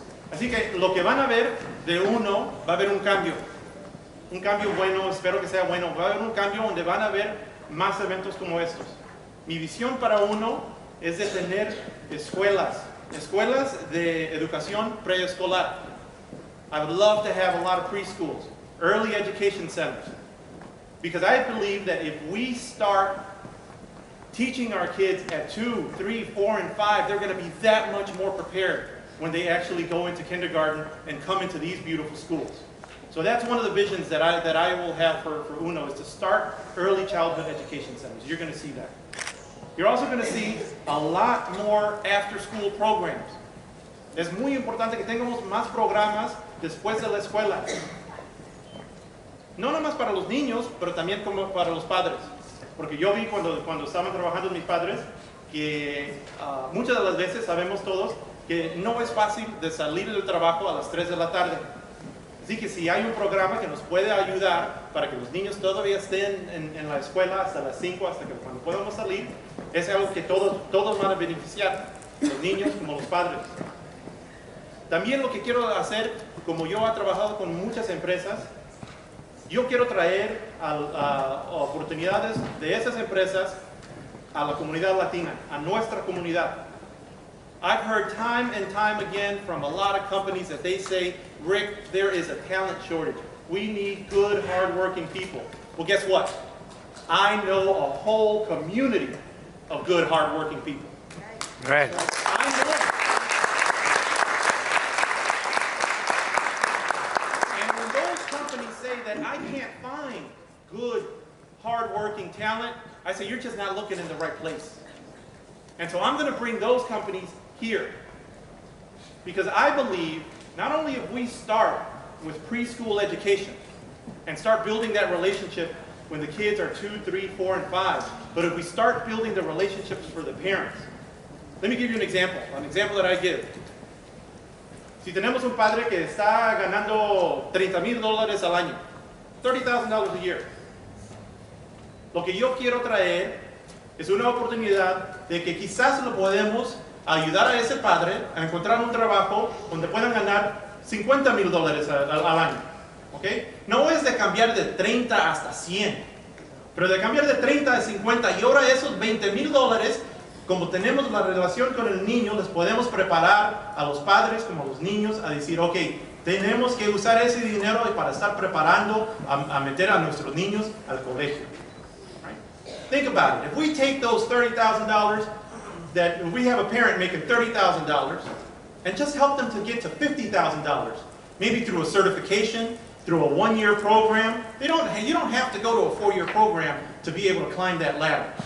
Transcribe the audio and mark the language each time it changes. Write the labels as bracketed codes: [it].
[es] Así que lo que van a ver de UNO, va a haber un cambio bueno, espero que sea bueno. Va a haber un cambio donde van a haber más eventos como estos. Mi visión para UNO es de tener escuelas de educación preescolar. [en] I would love to have a lot of preschools, early education centers, because I believe that if we start teaching our kids at 2, 3, 4, and 5, they're going to be that much more prepared when they actually go into kindergarten and come into these beautiful schools. So that's one of the visions that I will have for UNO, is to start early childhood education centers. You're going to see that. You're also going to see a lot more after-school programs. [es] Es muy importante que tengamos más programas después de la escuela. No nomás para los niños, pero también como para los padres. Porque yo vi cuando estaban trabajando mis padres que muchas de las veces sabemos todos que no es fácil de salir del trabajo a las 3 de la tarde. Así que si hay un programa que nos puede ayudar para que los niños todavía estén en la escuela hasta las 5, hasta que cuando podamos salir, es algo que todos van a beneficiar, los niños como los padres. También lo que quiero hacer, como yo he trabajado con muchas empresas, yo quiero traer oportunidades de esas empresas a la comunidad latina, a nuestra comunidad. [en] I've heard time and time again from a lot of companies that they say, Rick, there is a talent shortage. We need good, hard-working people. Well, guess what? I know a whole community of good, hard-working people. Right. I know. And when those companies say that I can't find good, hard-working talent, I say, you're just not looking in the right place. And so I'm going to bring those companies here. Because I believe not only if we start with preschool education, and start building that relationship when the kids are 2, 3, 4, and 5. But if we start building the relationships for the parents, let me give you an example that I give. [es] Si tenemos un padre que está ganando $30,000 al año, [en] $30,000 a year, [es] lo que yo quiero traer es una oportunidad de que quizás lo podemos ayudar a ese padre a encontrar un trabajo donde puedan ganar $50,000 al año. ¿Okay? No es de cambiar de 30 hasta 100, pero de cambiar de 30 a 50 y ahora esos $20,000, como tenemos la relación con el niño, les podemos preparar a los padres como a los niños a decir, ok, tenemos que usar ese dinero para estar preparando a meter a nuestros niños al colegio. [en] Right? Think about it. If we take those $30,000, that we have a parent making $30,000, and just help them to get to $50,000, maybe through a certification, through a one-year program. You don't have to go to a 4-year program to be able to climb that ladder.